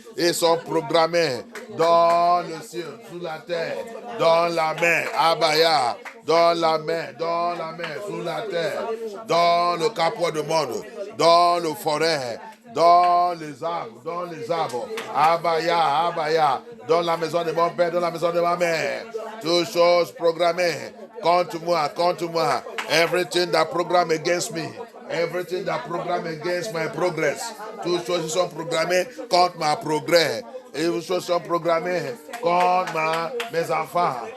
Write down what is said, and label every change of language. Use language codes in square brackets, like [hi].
[fr] Ils sont programmés dans le ciel, sous la terre, dans la mer, Abaya, dans la mer, sous la terre, dans le capot du monde, dans le forêt, dans les arbres, Abaya, dans la maison de mon père, dans la maison de ma mère. Toutes choses programmées contre moi. [en] Everything that programmed against me. Everything that programmed against my progress. [fr] Toutes choses sont programmées contre ma progrès. Et toutes choses sont programmées contre mes enfants.